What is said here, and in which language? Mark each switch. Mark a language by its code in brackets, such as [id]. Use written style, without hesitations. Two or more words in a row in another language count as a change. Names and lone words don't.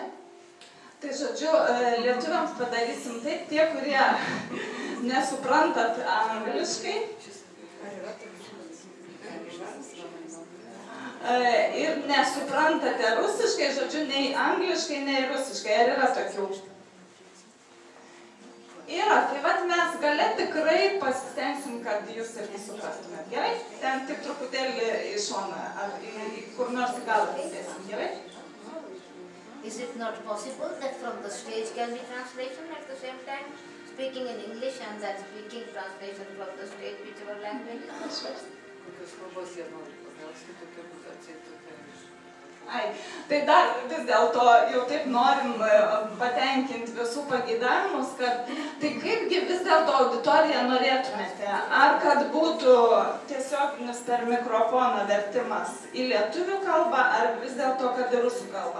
[lt] Tai žodžiu, lietuviams padarysim taip, tie, kurie nesuprantat angliškai ir nesuprantate rusiškai, žodžiu, nei angliškai, nei rusiškai. Ar yra tokių? Yra, tai pat mes gale tikrai pasistengsim, kad jūs irgi suprastumėt. Gerai? Ten tik truputėlį į šoną, ar kur nors į galą įsėsim. Gerai? [en] Is it not possible that from the stage can be translation at the same time? Speaking in English and then speaking translation from the stage, whichever language? [lt] Kokios kalbos jie nori paklausti, tokia mutacija tokia. Ai, tai dar vis dėlto jau taip norim patenkinti visų pageidavimus, kad tai kaipgi vis dėlto auditoriją norėtumėte? Ar kad būtų tiesioginis per mikrofoną vertimas į lietuvių kalbą, ar vis dėlto kad į rusų kalbą?